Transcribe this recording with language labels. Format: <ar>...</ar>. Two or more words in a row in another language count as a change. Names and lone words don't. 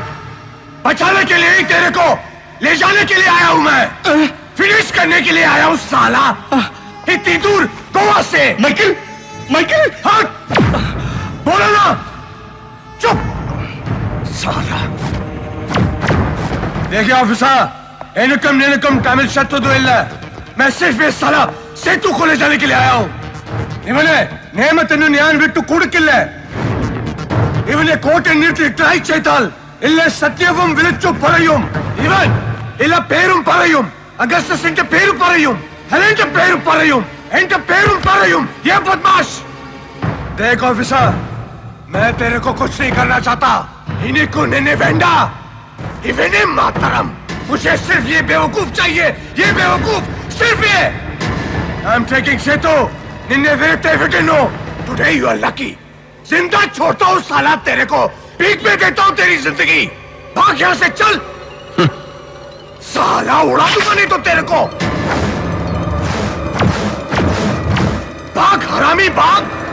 <hi>बचाने के लिए ही तेरे को ले जाने के लिए आया हूं मैं. फिनिश करने के लिए आया हूं साला. इतनी दूर गोवा से. माइकल, माइकल, हट. बोलो ना. चुप साला. देखिए ऑफिसर,</hi> <ml>എനിക്കും തമിഴ് ശത്രുതയില്ല.</ml> <hi>मैं सिर्फ ये साला सेतु को ले जाने के लिए आया हूं.</hi> <ml>ഇവനെ നിയമത്തിന് ഞാൻ വിട്ടു കൊടുക്കില്ല. ഇവനെ കോർട്ടിൽ നീട്ടി ട്രൈ ചെയ്താൽ ഇല്ല സത്യവും വിളിച്ചു പറയും. ഇവൻ ഇല്ല പേരും പറയും. അഗസ്റ്റസിന്റെ പേര് പറയും. ഹെലന്റെ പേര് പറയും. എന്റെ പേരും പറയും.</ml> <hi>ये बदमाश. देख ऑफिसर, मैं तेरे को कुछ नहीं करना चाहता। इन्हीं को</hi> <ml>നിന്നെ വേണ്ട, ഇവനെ മാത്രം।</ml> <hi>मुझे सिर्फ ये बेवकूफ चाहिए, ये बेवकूफ सिर्फ ये।</hi> <en>I'm taking Setu,</en> <ml>നിന്നെ വെറ്റെ വിട്ടിനോ।</ml> <en>Today you are lucky.</en> <hi>जिंदा छोड़ता हूँ साला तेरे को, भीख में देता हूँ तेरी जिंदगी। भाग यहाँ से चल। साला उड़ा दूंगा नहीं तो तेरे को। भाग हरामी भाग।</hi>